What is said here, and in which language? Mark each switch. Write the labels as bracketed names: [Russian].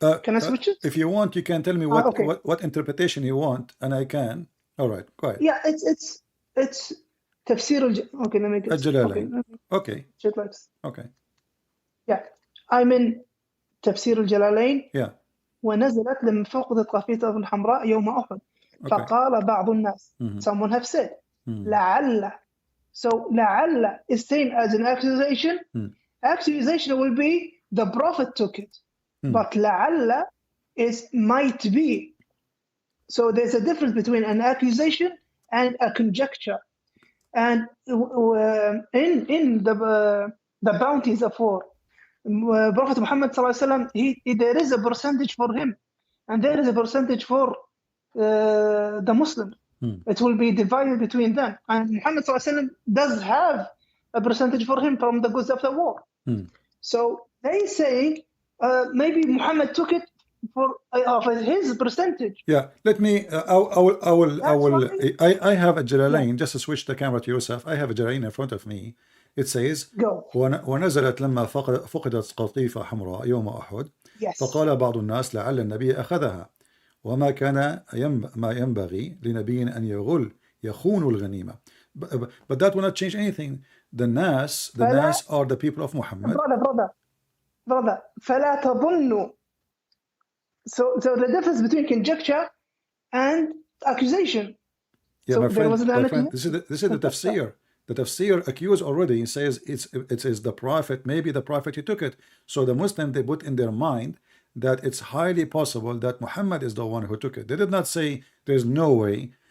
[English] Can I switch it? If you want, you can tell me what interpretation you want, and I can. All right, go ahead. Yeah, it's tafsir. Okay, let me get الجلالين. Okay. Okay. Yeah, I'm in تفسير الجلالين. Yeah. ونزلت لمن فوق ذي القافية الحمراء يوم أحد. [Arabic] فقال بعض الناس. [English] Someone have said. [Arabic] لعل. [English] So لعل is seen as an accusation. Accusation will be the prophet took it. But لعل is might be. So there's a difference between an accusation and a conjecture. And in the bounties of war, Prophet Muhammad ﷺ, there is a percentage for him, and there is a percentage for the Muslim. It will be divided between them. And Muhammad ﷺ does have a percentage for him from the goods of the war. So they saying maybe Muhammad took it for his percentage. Yeah, let me. I have a Jalalain. Just to switch the camera to yourself. I have a Jalalain in front of me. It says, [Arabic] ونزلت لما فقدت قطيفة حمراء يوم أحد فقال بعض الناس لعل النبي أخذها وما كان ما ينبغي لنبي أن يخون الغنيمة. [English] But that will not change anything. The Nas are the people of Muhammad. Brother, [Arabic] فلا تظنوا. [English] So the difference between conjecture and accusation. Yeah, so my friend, this is the tafsir. The tafsir accused already says it is the prophet, maybe the prophet he took it. So the Muslim, they put in their mind that it's highly possible that Muhammad is the one who took it. They did not say there's no way.